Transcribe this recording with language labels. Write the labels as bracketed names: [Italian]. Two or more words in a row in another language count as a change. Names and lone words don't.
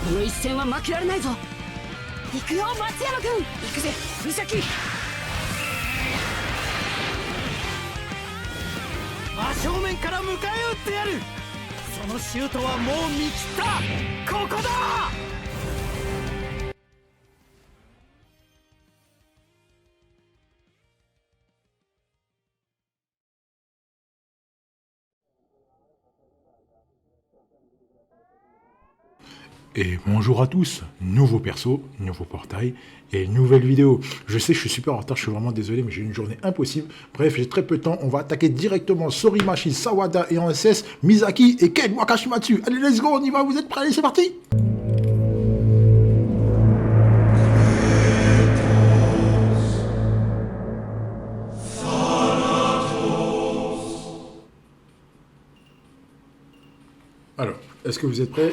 [Japanese] 戦は負けられないぞ。行くよ松山君。行くぜ美咲。真正面から迎え撃ってやる。そのシュートはもう見切った。ここだ。 [French] Et bonjour à tous, nouveau perso, nouveau portail et nouvelle vidéo. Je sais que je suis super en retard, je suis vraiment désolé, mais j'ai une journée impossible. Bref, j'ai très peu de temps, on va attaquer directement Sorimachi, Sawada et en SS, Misaki et Ken Wakashimatsu. Allez, [English] let's go, [French] on y va, vous êtes prêts? Allez, c'est parti! Alors, est-ce que vous êtes prêts?